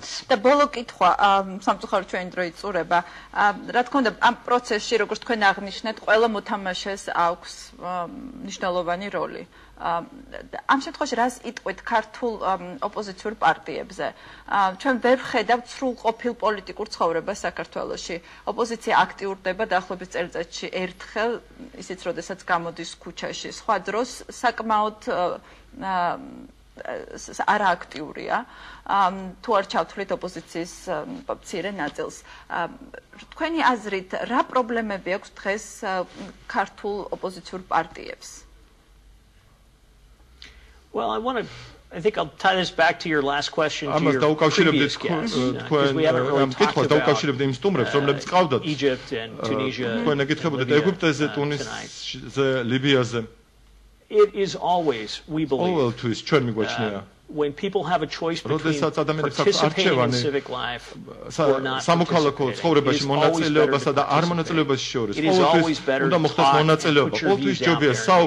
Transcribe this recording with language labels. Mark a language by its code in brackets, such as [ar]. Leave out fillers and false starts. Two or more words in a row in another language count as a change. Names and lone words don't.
[ka] და ბოლო კითხვა სამწუხაროდ ჩვენი დრო იწურება რა თქმა უნდა ამ პროცესში როგორც თქვენ აღნიშნეთ ყველა მოთამაშეს აქვს მნიშვნელოვანი როლი ამ შემთხვევაში რას იტყვით ქართულ ოპოზიციურ პარტიებზე ჩვენ ვერ ვხედავთ სრულყოფილ პოლიტიკურ ცხოვრებას საქართველოში ოპოზიცია აქტიურდება დაახლოებით წელიწადში ერთხელ ისიც როდესაც გამოდის ქუჩაში სხვა დროს საკმაოდ არააქტიურია თუ არ ჩავთვლით ოპოზიციის მცირე ნაწილს თქვენი აზრით რა პრობლემები აქვს დღეს ქართულ ოპოზიციურ პარტიებს [en] Well, I think I'll tie this back to your last question to your previous guest, because we haven't really talked about Egypt and Tunisia tonight. It is always, we believe, when people have a choice between participating in civic life or not participating, it is always better to talk and put your views out there.